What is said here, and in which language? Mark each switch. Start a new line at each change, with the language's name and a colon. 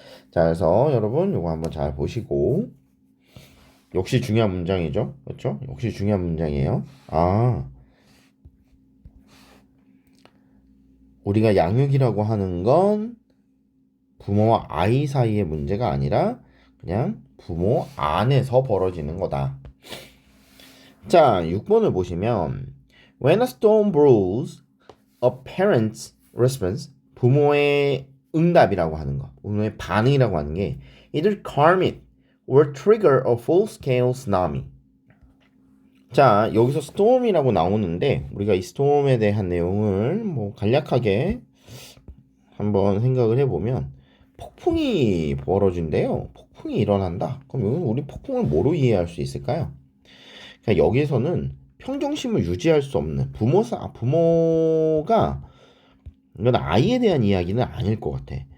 Korean: 자, 그래서 여러분 이거 한번 잘 보시고 역시 중요한 문장이죠. 그렇죠? 역시 중요한 문장이에요. 우리가 양육이라고 하는 건 부모와 아이 사이의 문제가 아니라 그냥 부모 안에서 벌어지는 거다. 자, 6번을 보시면
English: When a storm brews, a parent's response,
Korean: 부모의 응답이라고 하는 거, 부모의 반응이라고 하는 게
English: either calm it or trigger a full-scale tsunami.
Korean: 자, 여기서 storm이라고 나오는데 우리가 이 storm에 대한 내용을 뭐 간략하게 한번 생각을 해보면 폭풍이 벌어진대요. 폭풍이 일어난다. 그럼 우리 폭풍을 뭐로 이해할 수 있을까요? 그러니까 여기서는 평정심을 유지할 수 없는 부모가 이건 아이에 대한 이야기는 아닐 것 같아.